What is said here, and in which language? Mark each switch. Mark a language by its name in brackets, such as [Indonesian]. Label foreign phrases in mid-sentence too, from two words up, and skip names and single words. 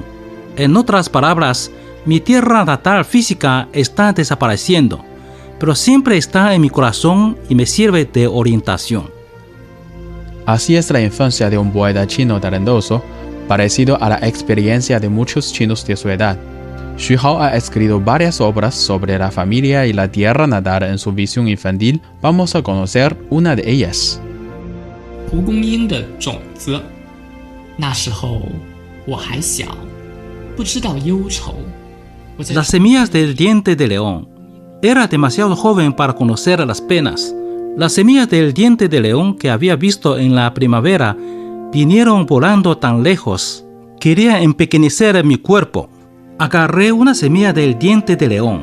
[Spanish] En otras palabras, mi tierra natal física está desapareciendo, pero siempre está en mi corazón y me sirve de orientación. Así es la infancia de un poeta chino talentoso, parecido a la experiencia de muchos chinos de su edad. Xu Hao ha escrito varias obras sobre la familia y la tierra natal en su visión infantil. Vamos a conocer una de ellas. [Chinese] 蒲公英的种子，那时候我还小，不知道忧愁。 [Spanish] Las semillas del diente de león. Era demasiado joven para conocer las penas. Las semillas del diente de león que había visto en la primavera vinieron volando tan lejos. Quería empequeñecer mi cuerpo. Agarré una semilla del diente de león.